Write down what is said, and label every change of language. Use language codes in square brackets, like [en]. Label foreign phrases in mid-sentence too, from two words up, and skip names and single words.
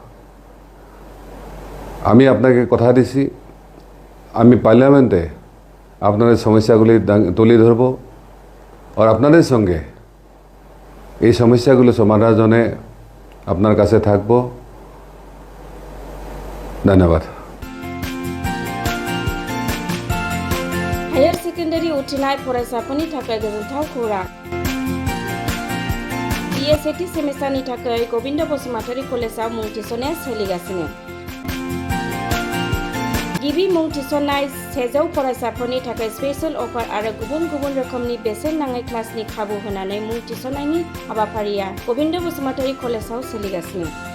[bn] আমি আপনাকে কথা দিছি, আমি পার্লামেন্টে আপনাদের সমস্যাগুলি তুলে ধরব और আপনাদের সঙ্গে এই সমস্যাগুলো সমাধানে আপনার কাছে থাকব। ধন্যবাদ। [brx] हायर सेकेन्डारि उथ्रिनाय फरायसाफोरनि थाखाय गोजोनथाव खौरां। BSAT सेमिस्टारनि थाखाय गोविंद बसुमतारी कलेजाव मुं थिसननाया सोलिगासिनो। गिबि मुं थिसननाय 100 फरायसाफोरनि थाखाय [en] special offer [brx] आरो गुबुन गुबुन रोखोमनि बेसेन नाङै क्लासनि खाबु होनानै मुं थिसननायनि हाबाफारिया गोविंद बसुमतारी कलेजाव सोलिगासिनो।